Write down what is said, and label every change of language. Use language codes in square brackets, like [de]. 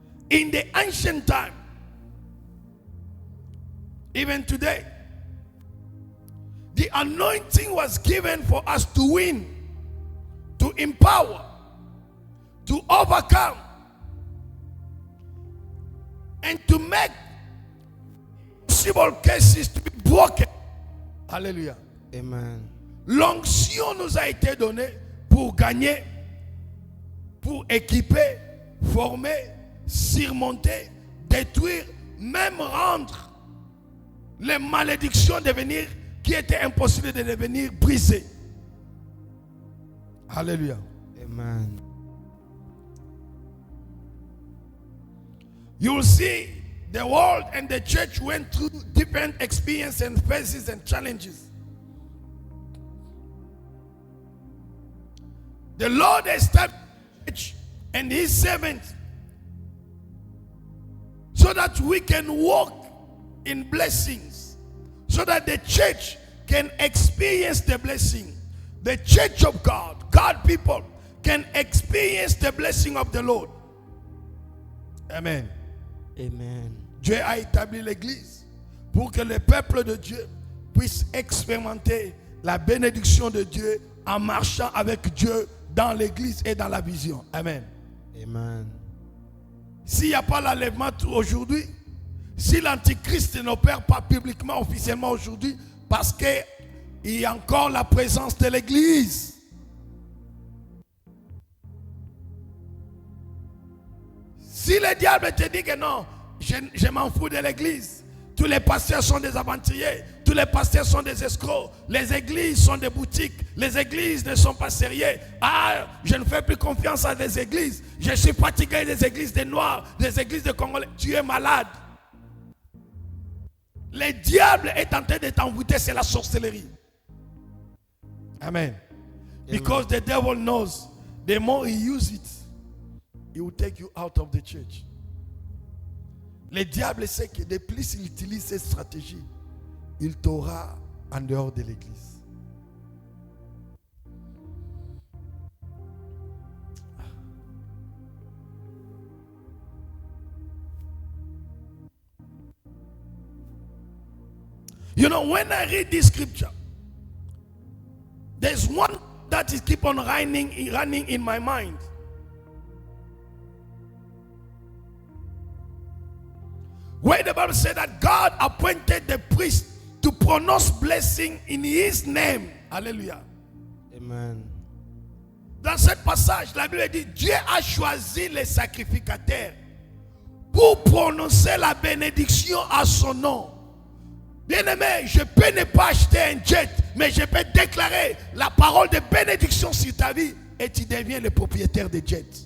[en] In the ancient time, even today, the anointing was given for us to win, to empower, to overcome, and to make possible cases to be broken. Alléluia. Amen. [fr] L'onction nous a été donnée pour gagner, pour équiper, former, surmonter, détruire, même rendre les malédictions qui étaient impossibles de devenir brisées. Alléluia. Amen. [en] You will see the world and the church went through different experiences and phases and challenges. The Lord established the church and his servants so that we can walk in blessings, so that the church can experience the blessing. The church of God, God people, can experience the blessing of the Lord. Amen. Amen. [fr] Dieu a établi l'église pour que le peuple de Dieu puisse expérimenter la bénédiction de Dieu en marchant avec Dieu dans l'église et dans la vision. Amen. Amen. S'il n'y a pas l'enlèvement aujourd'hui, si l'antichrist n'opère pas publiquement, officiellement aujourd'hui, parce qu'il y a encore la présence de l'église. Si le diable te dit que non, je m'en fous de l'église, tous les pasteurs sont des aventuriers, tous les pasteurs sont des escrocs, les églises sont des boutiques, les églises ne sont pas sérieuses. Ah, je ne fais plus confiance à des églises, je suis fatigué des églises des Noirs, des églises de Congolais. Tu es malade. Le diable est en train de t'envoûter, c'est la sorcellerie. Amen. [en] Because the devil knows, the more he uses it, he will take you out of the church. [fr] Le diable sait que de plus il utilise cette stratégie, il t'aura en dehors de l'église. [en] You know, when I read this scripture, there's one that is keep on running in my mind. Where the Bible said that God appointed the priest to pronounce blessing in his name. Alléluia. Amen. [fr] Dans ce passage, la Bible dit, Dieu a choisi les sacrificateurs pour prononcer la bénédiction à son nom. Bien-aimé, je peux ne pas acheter un jet, mais je peux déclarer la parole de bénédiction sur ta vie et tu deviens le propriétaire de jet.